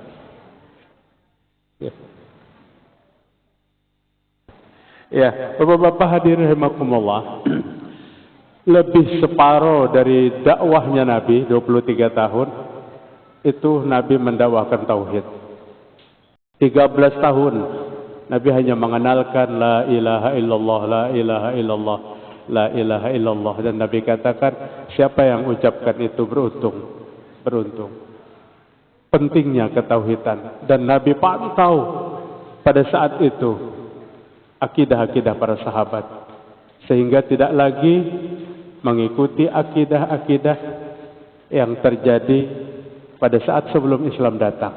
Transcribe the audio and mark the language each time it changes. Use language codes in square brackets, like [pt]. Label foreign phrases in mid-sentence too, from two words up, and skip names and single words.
[id] Ya, Bapak-bapak hadirin rahimakumullah. Lebih separuh dari dakwahnya Nabi 23 tahun itu Nabi mendakwahkan tauhid. 13 tahun Nabi hanya mengenalkan [ar] la ilaha illallah, la ilaha illallah, la ilaha illallah, [id] dan Nabi katakan siapa yang ucapkan itu beruntung. Pentingnya ketauhidan, dan Nabi pantau pada saat itu akidah-akidah para sahabat sehingga tidak lagi mengikuti akidah-akidah yang terjadi pada saat sebelum Islam datang.